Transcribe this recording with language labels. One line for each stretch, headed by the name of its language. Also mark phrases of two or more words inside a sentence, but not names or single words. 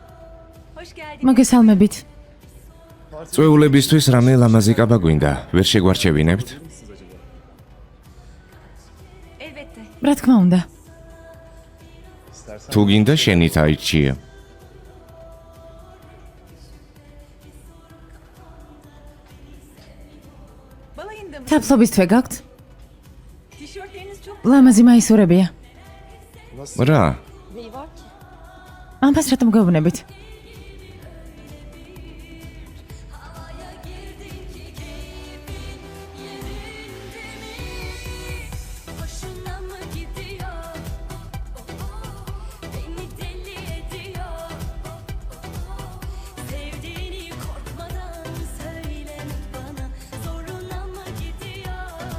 Turkish: Hoş geldin.
Georgian: მოგესალმებით. წვეულებისთვის რამე ლამაზი კაბა გვინდა, ვერ შეგვარჩევინებთ?
Turkish: Elbette.
Georgian: რა თქმა უნდა. თუ გინდა შენით აიჩიე.
Turkish: Balayında mı?
Georgian: თაფლობის თვე გაქვთ?
Turkish: Tişörtleriniz çok
Georgian: ლამაზი მაისურებია. რა? ამას რატომ გეუბნებით?
Turkish: havaya girdin ki keyfin yerinde mi? Hoşuna mı gidiyor? Beni deli ediyor. Sevdiğini korkmadan söylemek bana zoruna mı gidiyor?